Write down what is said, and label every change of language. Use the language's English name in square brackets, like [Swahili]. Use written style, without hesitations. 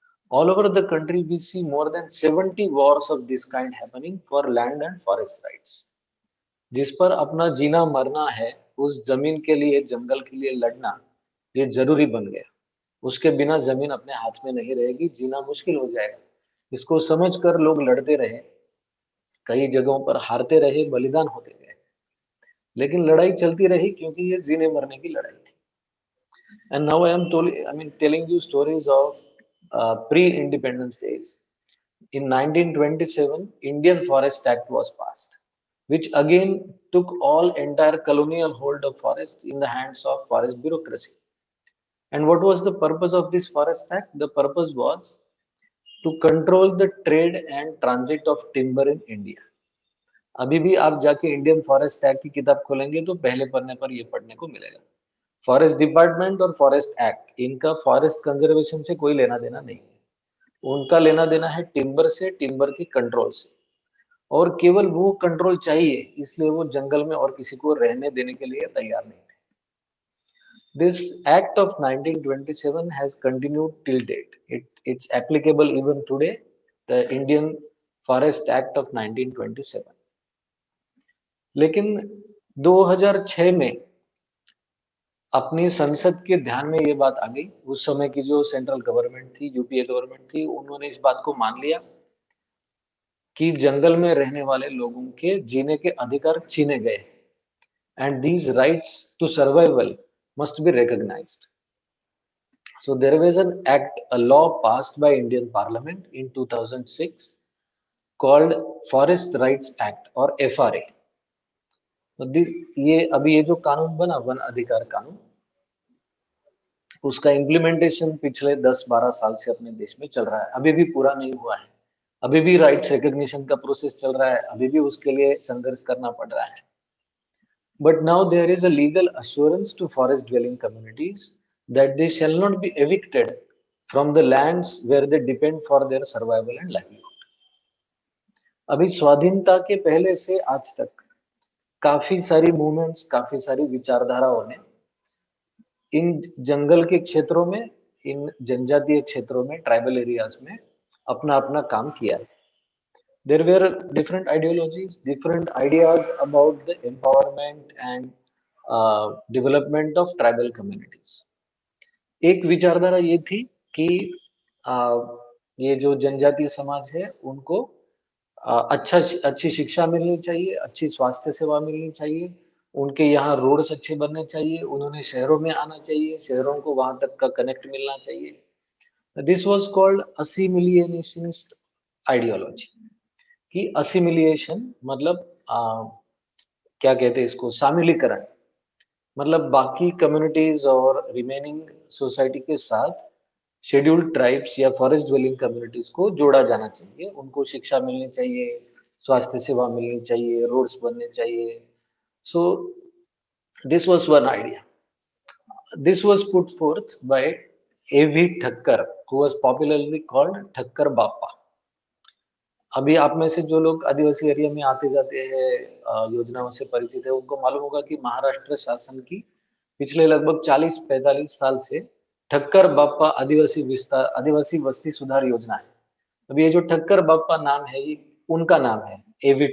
[English] All over the country, we see more than 70 wars of this kind happening for land and forest rights. [Hindi] जिस पर अपना जीना मरना है, उस जमीन के लिए, जंगल के लिए लड़ना, ये जरूरी बन गया. उसके बिना जमीन अपने हाथ में नहीं रहेगी, जीना मुश्किल हो जाएगा. इसको समझकर लोग लड़ते रहे, कई जगहों पर हारते रहे, बलिदान होते गए, लेकिन लड़ाई चलती रही क्योंकि ये जीने मरने की लड़ाई थी. [English] And now telling you stories of pre-independence days. In 1927, Indian Forest Act was passed, which again took all entire colonial hold of forest in the hands of forest bureaucracy. And what was the purpose of this Forest Act? The purpose was to control the trade and transit of timber in India. [Hindi] अभी भी आप जाके Indian forest act की किताब खोलेंगे तो पहले पन्ने पर ये पढ़ने को मिलेगा। फॉरेस्ट डिपार्टमेंट और फॉरेस्ट एक्ट इनका फॉरेस्ट कंजर्वेशन से कोई लेना देना नहीं है। उनका लेना देना है टिम्बर से, टिम्बर की कंट्रोल से, और केवल वो कंट्रोल चाहिए, इसलिए वो जंगल में और किसी को रहने देने के लिए तैयार नहीं थे। [English] This act of 1927 has continued till date. It's applicable even today, the Indian Forest Act of 1927. [Hindi] लेकिन 2006 में अपनी संसद के ध्यान में ये बात आ गई। उस समय की जो सेंट्रल गवर्नमेंट थी, यूपीए गवर्नमेंट थी, उन्होंने इस बात को मान लिया कि जंगल में रहने वाले लोगों के जीने के अधिकार छीने गए, [English] and these rights to survival must be recognized. So there was an act, a law passed by Indian Parliament in 2006 called Forest Rights Act or FRA. [Hindi] तो ये जो कानून बना, वन अधिकार कानून, उसका इम्प्लीमेंटेशन पिछले 10-12 साल से अपने देश में चल रहा है। अभी भी पूरा नहीं हुआ है, अभी भी राइट्स रिकॉग्निशन का प्रोसेस चल रहा है, अभी भी उसके लिए संघर्ष करना पड़ रहा है। [English] But now there is a legal assurance to forest dwelling communities that they shall not be evicted from the lands where they depend for their survival and livelihood. [Hindi] अभी स्वाधीनता के पहले से आज तक काफी सारी मूवमेंट्स, काफी सारी विचारधाराओं ने इन जंगल के क्षेत्रों में, इन जनजातीय क्षेत्रों में, ट्राइबल एरियाज में अपना अपना काम किया है। [English] There were different ideologies, different ideas about the empowerment and development of tribal communities. [Hindi] एक विचारधारा ये थी कि ये जो जनजातीय समाज है उनको अच्छी शिक्षा मिलनी चाहिए, अच्छी स्वास्थ्य सेवा मिलनी चाहिए, उनके यहाँ रोड्स अच्छे बनने चाहिए, उन्होंने शहरों में आना चाहिए, शहरों को वहां तक का कनेक्ट मिलना चाहिए। [English] This was called assimilationist ideology. [Hindi] कि असिमिलिएशन मतलब क्या कहते हैं इसको, शामिलीकरण, मतलब बाकी कम्युनिटीज और रिमेनिंग सोसाइटी के साथ शेड्यूल्ड ट्राइब्स या फॉरेस्ट ड्वेलिंग कम्युनिटीज को जोड़ा जाना चाहिए, उनको शिक्षा मिलनी चाहिए, स्वास्थ्य सेवा मिलनी चाहिए, रोड्स बनने चाहिए। [English] So this was one idea. This was put forth by A.V. Thakkar, who was popularly called Thakkar Bapa. [Hindi] अभी आप में से जो लोग आदिवासी एरिया में आते जाते हैं, योजनाओं से परिचित है, उनको मालूम होगा कि महाराष्ट्र शासन की पिछले लगभग 40-45 साल से ठक्कर बापा आदिवासी वस्ती सुधार योजना है। अब ये जो ठक्कर बापा नाम है, ये उनका नाम है, A.V.